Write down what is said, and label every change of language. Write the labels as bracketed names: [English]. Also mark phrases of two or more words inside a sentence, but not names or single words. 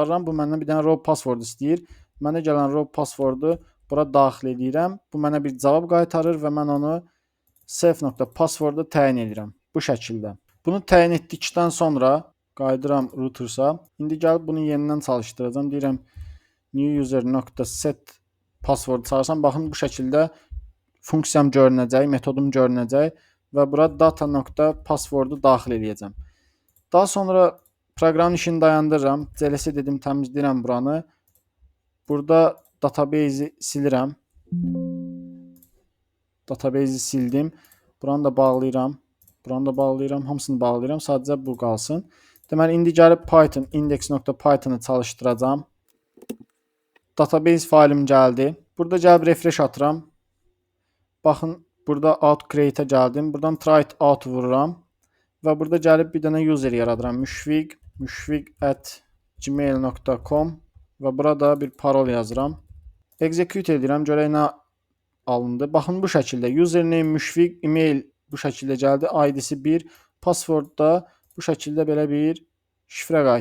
[Azerbaijani] Bu məndən bir dənə [English] raw password [Azerbaijani] istəyir. Mənə gələn [English] raw passwordu [Azerbaijani] bura daxil edirəm. Bu mənə bir cavab qaytarır və mən onu self.password-da təyin edirəm. Bu şəkildə. Bunu təyin etdikdən sonra qayıdıram routersa. İndi gəlib bunu yenidən çalışdıracağam. Deyirəm [English] new user.set password [Azerbaijani] çağırsam, baxın bu şəkildə funksiyam görünəcək, metodum görünəcək və bura data.passwordu daxil edəcəm. Daha sonra proqramın işini dayandırıram. CLS dedim, təmizləyirəm buranı. Burada database-i silirəm. Database-i sildim. Buranı da bağlayıram. Buranı da bağlayıram. Hamısını bağlayıram. Sadəcə bu qalsın. Deməli, indi gəlib Python index.python-ı çalışdıracağam. Database faylim gəldi. Burada gəlib refresh atıram. Baxın, burada [English] out create-ə [Azerbaijani] gəldim. Buradan [English] try it out [Azerbaijani] vururam. Və burada gəlib bir dənə user yaradıram. müşfiq@gmail.com və burada bir parol yazıram. Execute edirəm. Görək nə alındı. Baxın, bu şəkildə. Username müşfiq, email bu şəkildə gəldi. ID-si 1, password da bu şəkildə belə bir şifrə qaytardı.